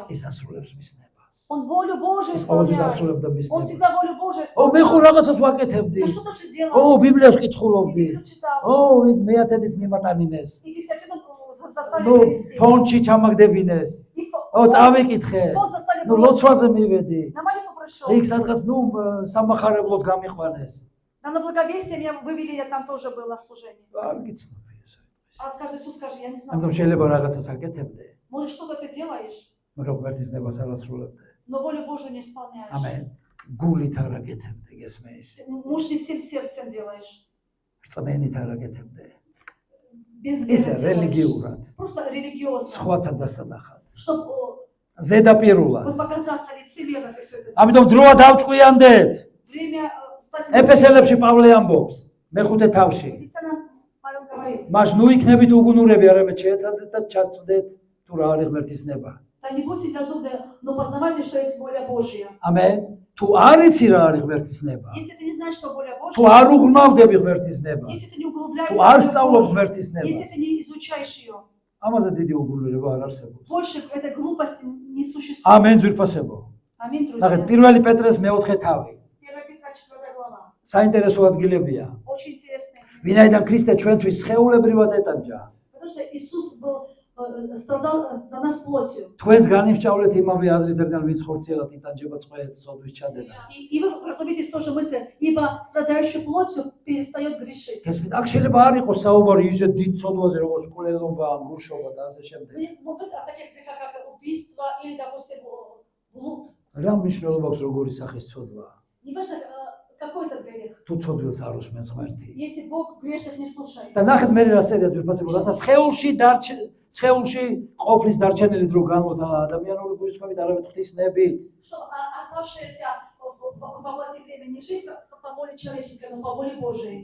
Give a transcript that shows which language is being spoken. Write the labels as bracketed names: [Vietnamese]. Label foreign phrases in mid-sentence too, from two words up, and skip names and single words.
[Georgian] ის ასრულებს მის ნებას. [Russian] Он волю Божию [Georgian] ის ყოველთვის [Russian] исполняет. [Georgian] ასრულებდა მის [Russian] Он [Georgian] ნებას. [Russian] всегда волю Божию [Georgian] მე ხო [Russian] исполняет. [Georgian] რაღაცას ვაკეთებდი. [Russian] Я что-то же делал. [Georgian] ბიბლიას [Russian] И [Georgian] კითხულობდი. [Russian] Библию читал. [Georgian] მეათედის მიმატანინეს. [Russian] И десятину заставили [Georgian] ნუ [Russian] перевести. [Georgian] ფონჩი ჩამაგდებინეს. [Russian] И [Georgian] წავიკითხე. [Russian] фонд заставили [Georgian] ნუ ლოცვაზე მივედი. [Russian] На молитву пришел. [Georgian] იქ სადღაც სამახარებლოდ გამიყვანეს. [Russian] На благовестие меня вывели, я там тоже был на служении. [Georgian] არ გიცნობ ისე. [Russian] А скажи, Иисус, скажи, я не [Georgian] ამიტომ [Russian] знаю. [Georgian] შეიძლება რაღაცას აკეთებდე, [Russian] Может, что-то ты делаешь, [Georgian] მაგრამ ღმერთის ნებას არ ასრულებდე. [Russian] но волю Божию не исполняешь. [Georgian] ამენ. გულით არ აკეთებდე, გესმის? [Russian] Может, не всем сердцем делаешь. [Georgian] რწმენით არ აკეთებდე. [Russian] Без [Georgian] ისე [Russian] веры делаешь. [Georgian] რელიგიურად, [Russian] Просто религиозно. [Georgian] სხვათა დასანახად, [Russian] Чтобы [Georgian] ზედაპირულად. [Russian] вот показаться лицемерно ты все это делаешь. [Georgian] ამიტომ დროა დავჭკვიანდეთ. [Russian] Время стать... [Georgian] ეფესელებში პავლე ამბობს, მეხუთე თავში. [Russian] Ефесянам Павел говорит, [Georgian] მას ნუ იქნებით უგუნურები, არამედ შეეცადეთ და ჩაწვდეთ თუ რა არის ღმერთის ნება. [Russian] да не будьте безумны, но познавайте, что есть воля Божья. [Georgian] ამენ. თუ არ იცი რა არის ღმერთის ნება, [Russian] Если ты не знаешь, что воля [Georgian] თუ [Russian] Божья, [Georgian] არ უღრმავდები ღმერთის ნებას, [Russian] если ты не [Georgian] თუ [Russian] углубляешься [Georgian] არ [Russian] в волю [Georgian] სწავლობ [Russian] Божью, [Georgian] ღმერთის [Russian] если [Georgian] ნებას, [Russian] ты не изучаешь ее, [Georgian] ამაზე დიდი უგუნურება არ არსებობს. [Russian] больше этой глупости не существует. [Georgian] ამენ ძვირფასებო. [Russian] Аминь, [Georgian] ნახეთ, [Russian] друзья. [Georgian] 1 პეტრეს მეოთხე თავი. [Russian] 1 Петра 4 глава. [Georgian] საინტერესო ადგილებია. [Russian] Очень интересный. [Georgian] ვინაიდან ქრისტე ჩვენთვის სხეულებრივად ეტანჯა. [Russian] Потому что Иисус страдал за нас плотью. [Georgian] თქვენს განიმსჭავლეთ იმავე აზრით, რადგან ვინც ხორციელად იტანჯება წყვილს ცოდვის ჩადენას. [Russian] И вы разумеетесь тоже мысль, ибо страдающий плотью перестает грешить. [Georgian] ეს აქ შეიძლება არ იყოს საუბარი ისე დიდ ცოდვაზე, როგორც კულელობა, მრუშობა და ასე შემდეგ. [Russian] Вот это таких грехах, как убийство или, допустим, блуд. [Georgian] რა მნიშვნელობა აქვს როგორი სახის ცოდვა? [Russian] Неважно, какой это грех. [Georgian] თუ ცოდვილს არ უსმენს ღმერთი. [Russian] Если Бог грешных не слушает. [Georgian] და ნახეთ მე რა წერია ძვირფასებო, რათა სხეულში ყოფნის დარჩენილი დრო განმოდა ადამიანური გულისხმობით, არამედ ღვთის ნებით. [Russian] Чтобы оставшееся во плоти время не жить по воле человеческой, но по воле Божией.